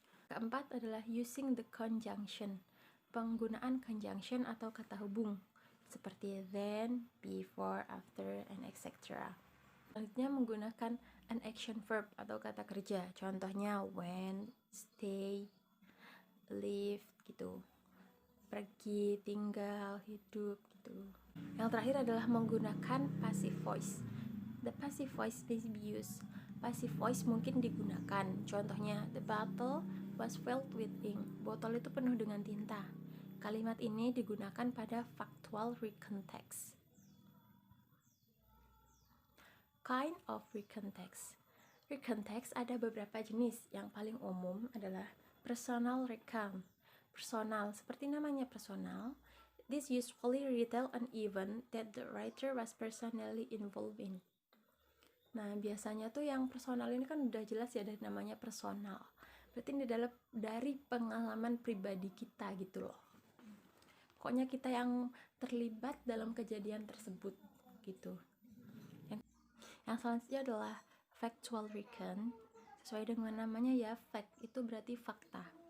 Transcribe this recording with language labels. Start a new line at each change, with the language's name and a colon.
Indonesian: Keempat adalah
English: using the conjunction,
Indonesian: penggunaan conjunction atau kata hubung seperti
English: then, before, after, and etc.
Indonesian: Selanjutnya menggunakan
English: an action verb
Indonesian: atau kata kerja, contohnya went, stay, live gitu, pergi, tinggal, hidup gitu. Yang terakhir adalah menggunakan passive voice.
English: The passive voice may be used. Passive voice
Indonesian: mungkin digunakan.
English: Contohnya, the bottle was filled with ink.
Indonesian: Botol itu penuh dengan tinta. Kalimat ini digunakan pada factual recount text.
English: Kind of recount text. Recount text
Indonesian: ada beberapa jenis. Yang paling umum adalah personal recount. Personal, seperti namanya personal.
English: This usually retell an event that the writer was personally involved in.
Indonesian: Nah, biasanya tuh yang personal ini kan udah jelas ya dari namanya personal. Berarti ini adalah dari pengalaman pribadi kita gitu loh. Pokoknya kita yang terlibat dalam kejadian tersebut gitu. Yang selanjutnya adalah factual recount. Sesuai dengan namanya ya, fact itu berarti fakta.